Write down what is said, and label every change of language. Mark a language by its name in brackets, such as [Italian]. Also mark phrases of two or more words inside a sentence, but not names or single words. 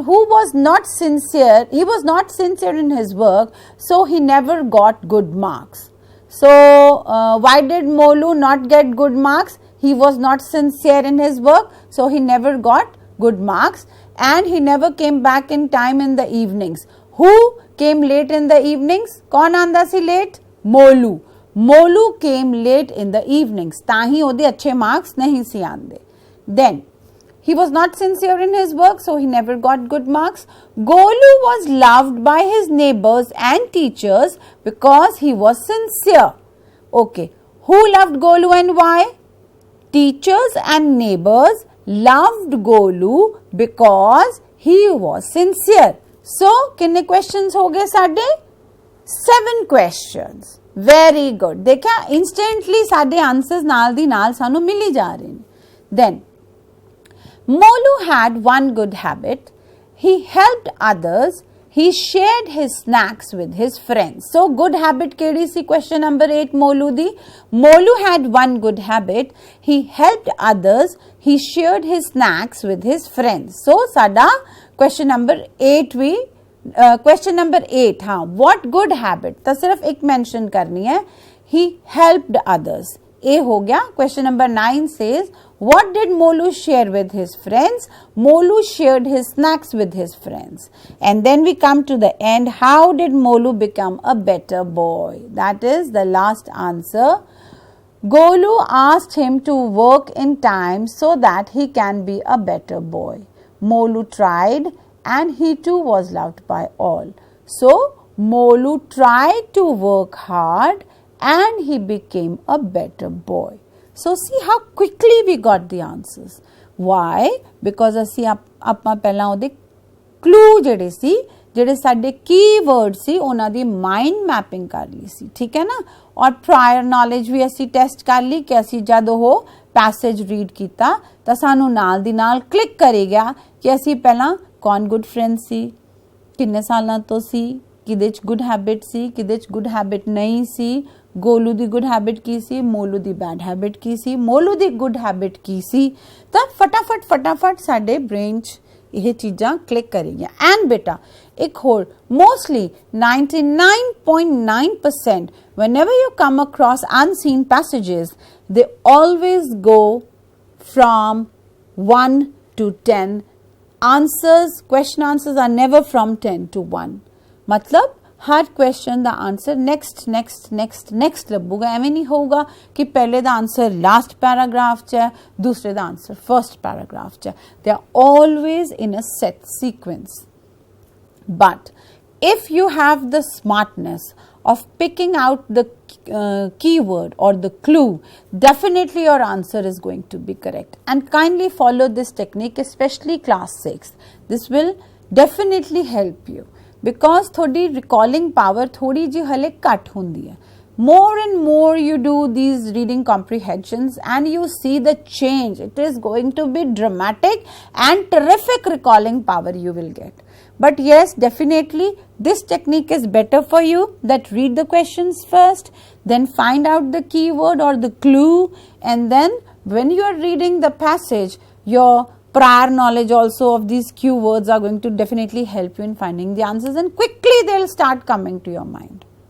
[English] Who was not sincere, he was not sincere in his work, so he never got good marks, so why did Molu not get good marks, he was not sincere in his work, so he never got good marks, and he never came back in time in the evenings। Who came late in the evenings, [Punjabi] ਕੌਣ ਆਂਦਾ ਸੀ [English] late, Molu, Molu came late in the evenings, [Punjabi] ਤਾਹੀ ਓਦੇ ਅੱਛੇ marks ਨਹੀਂ ਸੀ ਆਂਦੇ। [English] Then he was not sincere in his work, so he never got good marks। Golu was loved by his neighbors and teachers because he was sincere, okay, who loved Golu and why, teachers and neighbors loved Golu because he was sincere, so [Hindi] कितने questions हो गए साढ़े 7 questions, [English] very good। [Punjabi] ਦੇਖਾ instantly ਸਾਡੇ answers ਨਾਲ ਦੀ ਨਾਲ ਸਾਨੂੰ ਮਿਲੀ ਜਾ ਰਹੇ ਹੈਂ। [English] Then Molu had one good habit, he helped others, he shared his snacks with his friends, so good habit [Punjabi] ਕਿਹੜੀ ਸੀ [English] question number 8 Molu दी, Molu had one good habit, he helped others, he shared his snacks with his friends, so साडा question number 8 भी question number 8, हाँ, what good habit, [Hindi] तो सिर्फ एक मेंशन करनी है, [English] he helped others, [Punjabi] ਏ ਹੋ ਗਿਆ. [English] question number 9 says what did Molu share with his friends? Molu shared his snacks with his friends. And then we come to the end. How did Molu become a better boy? That is the last answer. Golu asked him to work in time so that he can be a better boy. Molu tried and he too was loved by all. So, Molu tried to work hard and he became a better boy. So, see how quickly we got the answers. [Punjabi] Why? Because ਅਸੀਂ ਆਪਾਂ ਪਹਿਲਾਂ ਉਹਦੇ clue ਜਿਹੜੇ ਸੀ, ਜਿਹੜੇ ਸਾਡੇ ਕੀਵਰਡ ਸੀ, ਉਹਨਾਂ ਦੀ [English] mind mapping [Punjabi] ਕਰ ਲਈ ਸੀ, ਠੀਕ ਹੈ ਨਾ. ਔਰ [English] prior knowledge [Punjabi] ਵੀ ਅਸੀਂ ਟੈਸਟ ਕਰ ਲਈ ਕਿ ਅਸੀਂ ਜਦ ਉਹ [English] passage read [Punjabi] ਕੀਤਾ ਤਾਂ ਸਾਨੂੰ ਨਾਲ ਦੀ ਨਾਲ ਕਲਿੱਕ ਕਰੇਗਾ ਕਿ ਅਸੀਂ ਪਹਿਲਾਂ ਕੌਣ [English] good friend [Punjabi] ਸੀ, ਕਿੰਨੇ ਸਾਲਾਂ ਤੋਂ ਸੀ, ਕਿਹਦੇ 'ਚ [English] good habit [Punjabi] ਸੀ, ਕਿਹਦੇ 'ਚ [English] good habit [Punjabi] ਨਹੀਂ ਸੀ, ਗੋਲੂ ਦੀ [English] good habit [Punjabi] ਕੀ ਸੀ, ਮੋਲੂ ਦੀ [English] bad habit [Punjabi] ਕੀ ਸੀ, ਮੋਲੂ ਦੀ [English] good habit [Punjabi] ਕੀ ਸੀ. ਤਾਂ ਫਟਾਫਟ ਸਾਡੇ ਬ੍ਰੇਨ 'ਚ ਇਹ ਚੀਜ਼ਾਂ ਕਲਿੱਕ ਕਰੇਗੀਆਂ. [English] ਐਂਡ [Punjabi] ਬੇਟਾ ਇੱਕ ਹੋਰ, [English] ਮੋਸਟਲੀ 99.9% whenever you come across unseen passages, they always go from 1 to 10. Answers, question answers are never from 10 to 1. [Hindi] मतलब हर क्वेश्चन का [English] answer next [Hindi] लभूगा. एवं नहीं होगा कि पहले का आंसर [English] last paragraph [Hindi] च है, दूसरे का आंसर [English] first paragraph [Hindi] च है. [English] they are always in a set sequence. बट if you have the smartness of picking out the keyword or the clue, definitely your answer is going to be correct. And kindly follow this technique, especially class 6. This will definitely help you. [Punjabi] Because ਥੋੜ੍ਹੀ [English] recalling power [Punjabi] ਥੋੜ੍ਹੀ ਜੀ ਹਲੇ ਘੱਟ ਹੁੰਦੀ ਹੈ. [English] More and more you do these reading comprehensions and you see the change. It is going to be dramatic and terrific recalling power you will get. But yes, definitely this technique is better for you, that read the questions first, then find out the keyword or the clue, and then when you are reading the passage, your prior knowledge also of these keywords are going to definitely help you in finding the answers, and quickly they'll start coming to your mind.